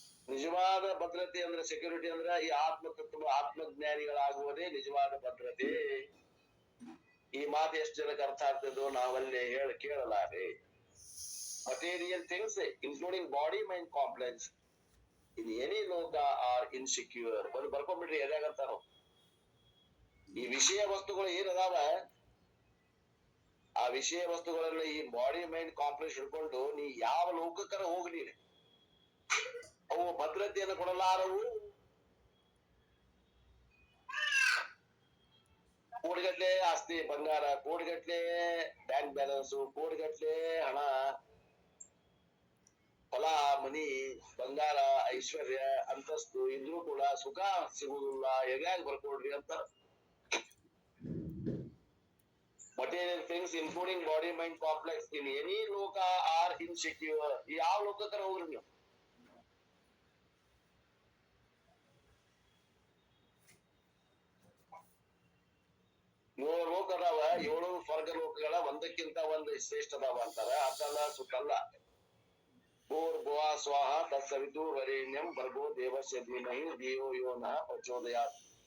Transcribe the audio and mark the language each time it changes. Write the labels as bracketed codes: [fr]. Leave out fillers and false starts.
[kn] ನಿಜವಾದ ಭದ್ರತೆ ಅಂದ್ರೆ ಸೆಕ್ಯೂರಿಟಿ ಅಂದ್ರೆ ಈ ಆತ್ಮತತ್ವ ಆತ್ಮಜ್ಞಾನಿಗಳಾಗುವುದೇ ನಿಜವಾದ ಭದ್ರತೆ. ಈ ಮಾತು ಎಷ್ಟು ಜನಕ್ಕೆ ಅರ್ಥ ಆಗ್ತದೋ ನಾವಲ್ಲೇ ಕೇಳಲಾರೆ. [en] Material things including body mind complex in any loka are insecure. [kn] ಒಂದು ಬರ್ಕೊಂಡ್ಬಿಡ್ರಿ ಎದಾಗಂತಾರ. ಈ ವಿಷಯ ವಸ್ತುಗಳು ಏನದಾವ, ಆ ವಿಷಯ ವಸ್ತುಗಳನ್ನ ಈ ಬಾಡಿ ಮೈಂಡ್ ಕಾಂಪ್ಲೆಕ್ಸ್ ಹಿಡ್ಕೊಂಡು ನೀ ಯಾವ ಲೋಕಕ್ಕರ ಹೋಗ್ಲಿ, ಅವು ಭದ್ರತೆಯನ್ನು ಕೊಡಲಾರವು. ಕೋಟಿಗಟ್ಲೆ ಆಸ್ತಿ ಬಂಗಾರ, ಕೋಟಿಗಟ್ಲೆ ಬ್ಯಾಂಕ್ ಬ್ಯಾಲೆನ್ಸ್, ಕೋಟಿಗಟ್ಲೆ ಹಣ, ಹೊಲ ಮನಿ, ಬಂಗಾರ, ಐಶ್ವರ್ಯ, ಅಂತಸ್ತು ಇದ್ರೂ ಕೂಡ ಸುಖ ಸಿಗುವುದಿಲ್ಲ. ಹೇಗಾಗಿ ಬರ್ಕೊಡ್ರಿ ಅಂತ. [en] Material things including body mind complex in any loka are insecure. [kn] ಯಾವ ಲೋಕಕ್ಕರ ಹೋಗ್ರಿ ನೀವು, ಏಳು ಲೋಕ ಅದಾವ, 7 ಸ್ವರ್ಗ ಲೋಕಗಳ ಒಂದಕ್ಕಿಂತ ಒಂದು ಶ್ರೇಷ್ಠ ಅದಾವ ಅಂತಾರ. [sa] ಅತಲ ಸುತಲ್ಲ ಭೂರ್ ಭುವ ಸ್ವಾಹ ತತ್ಸವಿತು ವರೇಣ್ಯಂ ಭರ್ಗೋ ದೇವಸ್ಯ ಧೀಮಹಿ ಧಿಯೋ ಯೋ ನಃ ಪ್ರಚೋದಯಾತ್.